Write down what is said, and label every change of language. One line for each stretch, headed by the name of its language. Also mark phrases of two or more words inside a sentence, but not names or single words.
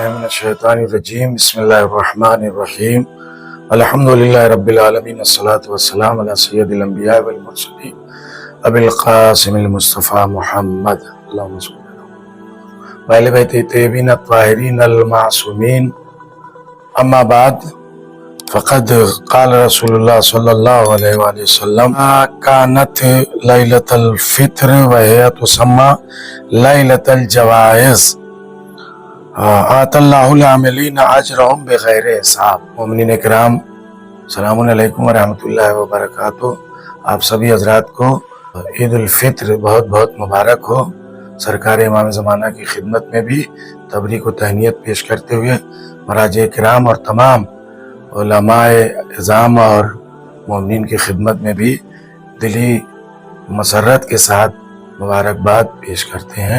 Arabic: من الشيطان الرجيم بسم الله الرحمن الرحيم الحمد لله رب العالمين الصلاة والسلام على سيد الأنبياء وال المرسلين أبي القاسم المصطفى محمد اللهم صل وعلى بيت طيبين الطاهرين المعصومين أما بعد فقد قال رسول الله صلى الله عليه وسلم كانت ليلة الفطر وهي تسمى ليلة الجوائز آتى الله العاملين أجرهم بغير حساب.
Urdu: مومنین کرام,
Arabic: سلامٌ عليكم ورحمة الله وبركاته.
Urdu: آپ سبھی حضرات کو عید الفطر بہت بہت مبارک ہو. سرکار امام زمانہ کی خدمت میں بھی تبریک و تہنیت پیش کرتے ہوئے مراجع کرام اور تمام علمائے عظام اور مومنین کی خدمت میں بھی دلی مسرت کے ساتھ مبارکباد پیش کرتے ہیں.